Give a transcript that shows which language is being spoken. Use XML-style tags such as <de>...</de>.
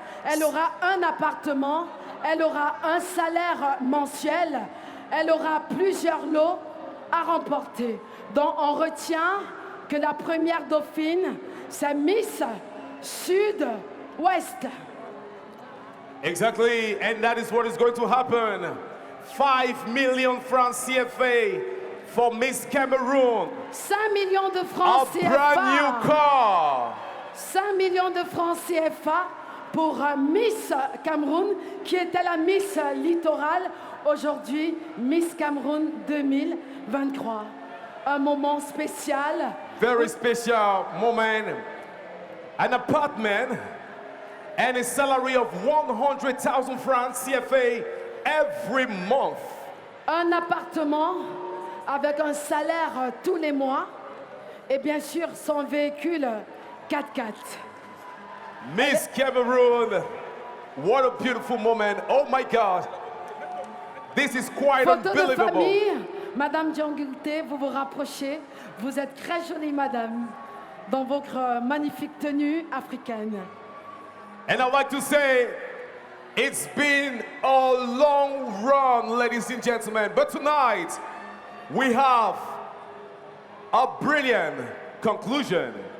<fr>Elle aura un appartement, elle aura un salaire mensuel, elle aura plusieurs lots à remporter. Donc, on retient que la première dauphine, c'est Miss Sud-Ouest.</fr> <en>Exactly, and that is what is going to happen. 5 million francs CFA for Miss Cameroon.</en> <fr>5 millions de francs</fr> <en>A</en> <fr>CFA.</fr> <en>brand new car.</en> <fr>5 millions de francs CFA pour Miss Cameroun, qui était la Miss Littoral. Aujourd'hui, Miss Cameroun 2023. Un moment spécial.</fr> <en>Very special moment. An apartment and a salary of 100,000 francs CFA every month.</en> <fr>Un appartement avec un salaire tous les mois et bien sûr son véhicule 4x4.</fr> <en>Miss Cameroon, what a beautiful moment. Oh my God. This is quite</en> <fr>Photo de</fr> <en>unbelievable.</en> <fr>famille, Madame Diangulte, vous vous rapprochez. Vous êtes très jolie, Madame, dans votre magnifique tenue africaine.</fr> <en>And I'd like to say, it's been a long run, ladies and gentlemen. But tonight, we have a brilliant conclusion.</en>